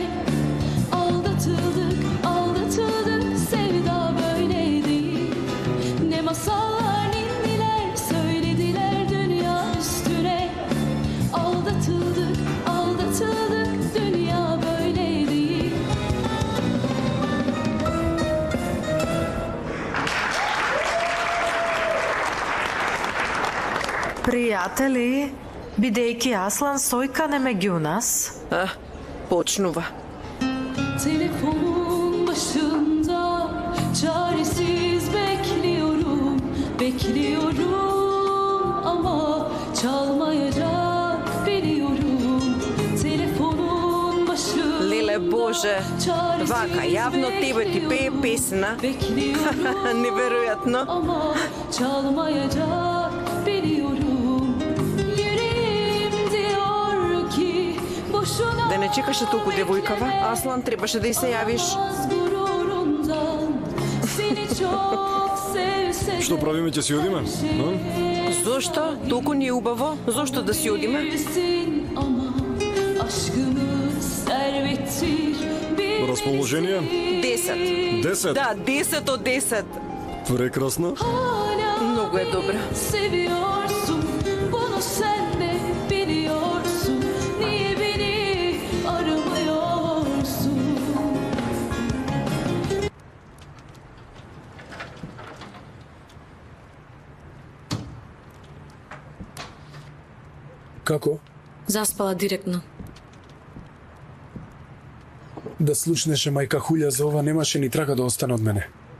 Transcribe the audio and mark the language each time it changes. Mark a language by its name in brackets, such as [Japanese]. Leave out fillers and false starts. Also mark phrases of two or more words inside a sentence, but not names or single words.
[Turkish] Aldatıldık, aldatıldık, sevda böyle değil. Ne masallar ninniler söylediler dünya üstüne. Aldatıldık, aldatıldık, dünya böyle değil. [Macedonian] Пријатели, бидејќи Аслан Сојкан е меѓу нас, Почнува. [Turkish] Telefonun başında çaresiz bekliyorum, bekliyorum ama çalmayacak biliyorum. Telefonun başında [Macedonian] Леле Боже, вака, јавно тебе ти пее песна. [Turkish] bekliyorum [Macedonian] Неверојатно. [Turkish] ama çalmayacak biliyorum. Yüreğim diyor ki boşuna [Macedonian] Да не чекаше толку девојкава, Аслан требаше да и се јавиш. Што правиме, ќе си одиме? Зошто? Толку ни е убаво? Зошто да си одиме? Расположение? 10. 10? Да, 10 од 10. Прекрасно. Многу е добра. [Turkish] Seviyorsun, bunu sen de biliyorsun. Niye beni aramıyorsun? [Macedonian] Како? Заспала директно. Да слушнеше мајка Хуља за ова, немаше ни трага да остане од мене.